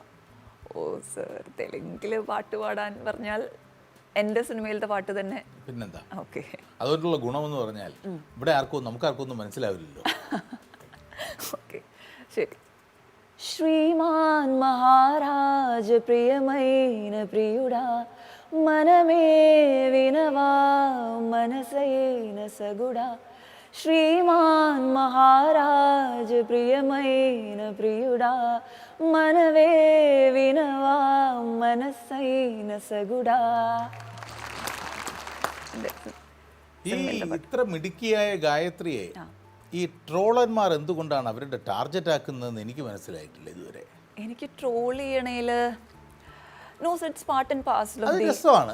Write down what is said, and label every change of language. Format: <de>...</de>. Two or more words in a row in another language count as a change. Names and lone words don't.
<ml>ഓ സർ, തെലുങ്കിൽ പാട്ട് പാടാൻ പറഞ്ഞാൽ എൻ്റെ സിനിമയിലത്തെ പാട്ട് തന്നെ. പിന്നെന്താ? ഓക്കെ. അതുകൊണ്ടുള്ള ഗുണമെന്ന് പറഞ്ഞാൽ ഇവിടെ നമുക്കാർക്കും ഒന്നും മനസ്സിലാവില്ലല്ലോ. ഓക്കെ, ശരി.</ml> <te>శ్రీమాన్ మహారాజ പ്രിയమైన ప్రియుడా మనమే వినవా మనసైన సగుడా శ్రీమాన్ మహారాజ ప్రియమైన ప్రియుడా మనవే వినవా మనసైన సగుడా.</te> <ml>ഈ ഇത്ര മിടുക്കിയായ ഗായത്രിയെ ഈ ട്രോളന്മാർ എന്തുകൊണ്ടാണ് അവരുടെ ടാർഗറ്റ് ആക്കുന്നതെന്ന് എനിക്ക് മനസ്സിലായിട്ടില്ല ഇതുവരെ. എനിക്ക് ട്രോൾ ചെയ്യണേൽ</ml> <en>no, it's part and parcel.</en> <ml>രസമാണ്.</ml>